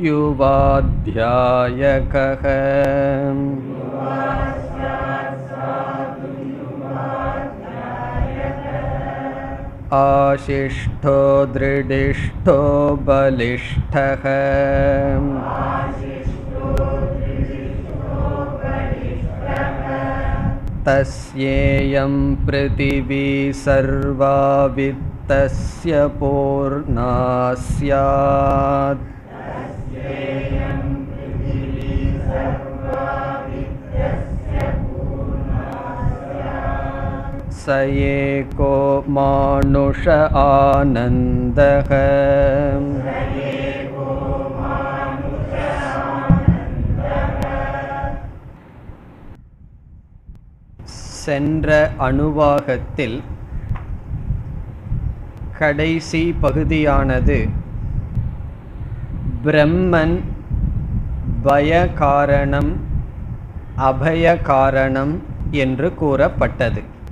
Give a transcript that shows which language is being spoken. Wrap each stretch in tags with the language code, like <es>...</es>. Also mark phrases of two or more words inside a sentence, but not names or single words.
<sa>युवाध्यायकः आशिष्ठो दृढिष्ठो बलिष्ठः तस्येयं पृथिवी सर्वा वित्तस्य पूर्णा स्यात्. स एको मानुष आनन्दः</sa> <ta>சென்ற அணுவாகத்தில் கடைசி பகுதியானது பிரம்மன் பயகாரணம் அபயகாரணம் என்று கூறப்பட்டது.</ta>